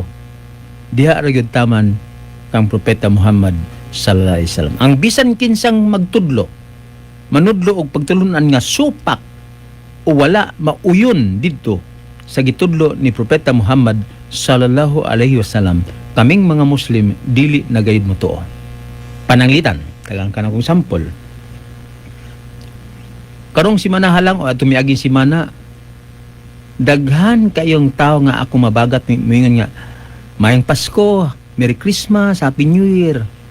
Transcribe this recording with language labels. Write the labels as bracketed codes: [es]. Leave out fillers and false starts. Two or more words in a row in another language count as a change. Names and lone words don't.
[ceb] Diha ra gyud taman kang propeta Muhammad [ar] صلى الله عليه وسلم. [ceb] Ang bisan kinsang magtudlo, manudlo og pagtulunan nga supak o wala mauyon didto sa gitudlo ni propeta Muhammad [ar] صلى الله عليه وسلم, [ceb] kaming mga Muslim dili na gayud motuo. Pananglitan, tagang kana kong sample. Karong simana halang o tumiaging simana, daghan kayong tao nga ako mabagat mingon nga mayang Pasko, [en] Merry Christmas, Happy New Year.